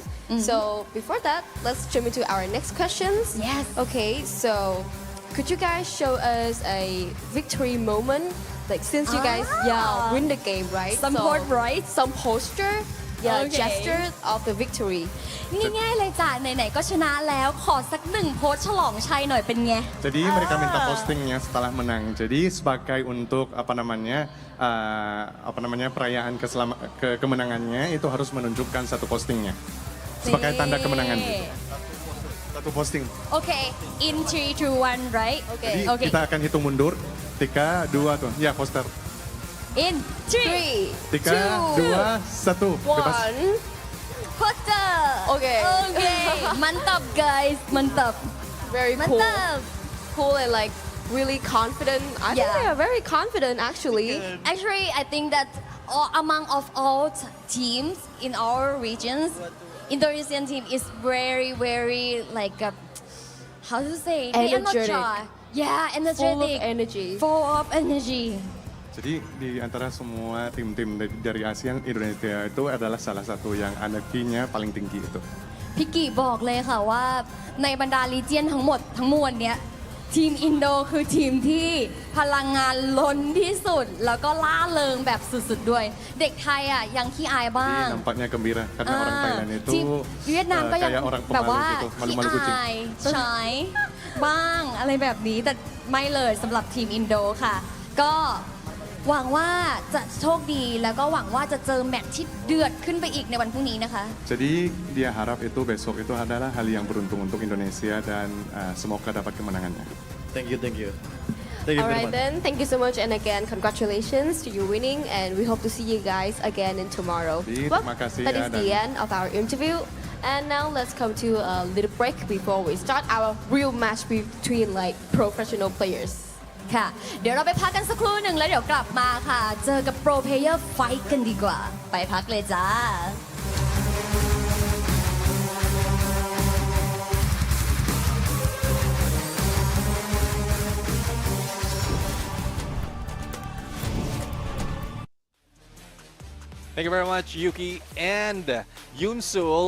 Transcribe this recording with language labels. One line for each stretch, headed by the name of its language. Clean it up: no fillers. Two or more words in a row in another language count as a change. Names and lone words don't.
English: So before that, let's jump into our next questions. Yes. Okay, so could you guys show us a victory moment? Like since you guys win the game, right? Some port, right? Some posture, gesture of the victory.
Thai: ง่ายๆเลยจ้ะไหนๆก็ชนะแล้วขอสักหนึ่งโพสฉลองชัยหน่อยเป็นไง
Indonesian: Jadi mereka minta postingnya setelah menang. Jadi sebagai untuk perayaan kemenangannya itu harus menunjukkan satu postingnya sebagai tanda kemenangan. Satu posting.
English: Okay, in 3, 2, 1, right?
Indonesian: Jadi kita akan hitung mundur. 3, 2, tuh. Ya, poster.
English: In 3,
Indonesian: 3, 2, 1. Bebas. Poster. Okay. Mantap guys, mantap.
English: Very cool.
Indonesian: Mantap.
English: Cool and like really confident. I think they are very confident actually. Actually, I think that among of all teams in our regions, Indonesian team is very, very like how to say? They are not shy. Yeah, energetic. Full of energy.
Indonesian: Jadi di antara semua tim-tim dari ASEAN, Indonesia itu adalah salah satu yang energinya paling tinggi itu.
Thai: พี่กิบอกเลยค่ะว่าในบรรดาลีเจียนทั้งหมดทั้งมวลเนี้ยทีมอินโดคือทีมที่พลังงานล้นที่สุดแล้วก็ล่าเริงแบบสุดๆด้วยเด็กไทยอ่ะยังขี้อายบ้าง
Indonesian: Nampaknya gembira karena orang Thailand itu
Thai: ทีมเวียดนามก็ยัง
Indonesian: kayak orang
Thai: แบบว่า
Indonesian: pemalu gitu,
Thai: ขี้
Indonesian: malu-malu kucing.
Thai: อายชายบ้างอะไรแบบนี้แต่ไม่เลยสำหรับทีมอินโดค่ะก็หวังว่าจะโชคดีแล้วก็หวังว่าจะเจอแมตช์ที่เดือดขึ้นไปอีกในวันพรุ่งนี้นะคะ
Indonesian: Jadi dia harap itu besok itu adalah hal yang beruntung untuk Indonesia dan semoga dapat kemenangannya.
English: Thank you. Alright then, thank you so much and again congratulations to you winning and we hope to see you guys again in tomorrow. Well,
Indonesian: terima kasih
English: that is the end of our interview and now let's come to a little break before we start our real match between like professional players.
Thai: ค่ะเดี๋ยวเราไปพักกันสักครู่หนึ่งแล้วเดี๋ยวกลับมาค่ะเจอกับ
English: pro player
Thai: ไฟท์กันดีกว่าไปพักเลยจ้า
English: Thank you very much, Yuki and Yunsul.